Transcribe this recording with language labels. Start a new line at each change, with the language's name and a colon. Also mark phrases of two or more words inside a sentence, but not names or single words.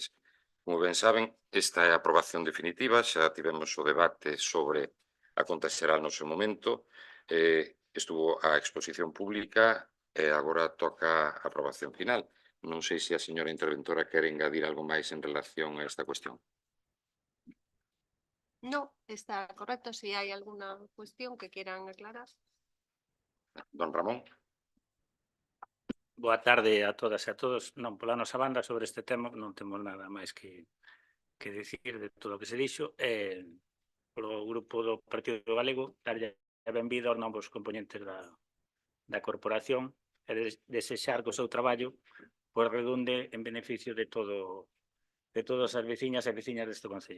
Galician: Como ben saben, esta é a aprobación definitiva, xa tivemos o debate sobre a conta xeral no seu momento, estuvo a exposición pública E agora toca a aprobación final. Non sei se a señora interventora quere engadir algo máis en relación a esta cuestión.
Spanish: No, está correcto. Si hay alguna cuestión que quieran aclarar. Don Ramón.
Galician: Boa tarde a todas e a todos. Non, pola nosa banda sobre este tema non temos nada máis que dicir de todo o que se dixo. Polo grupo do Partido Galego, darlle a benvida aos novos componentes da corporación e desexar que o seu traballo pois redunde en beneficio de todas as veciñas e veciñas deste concello.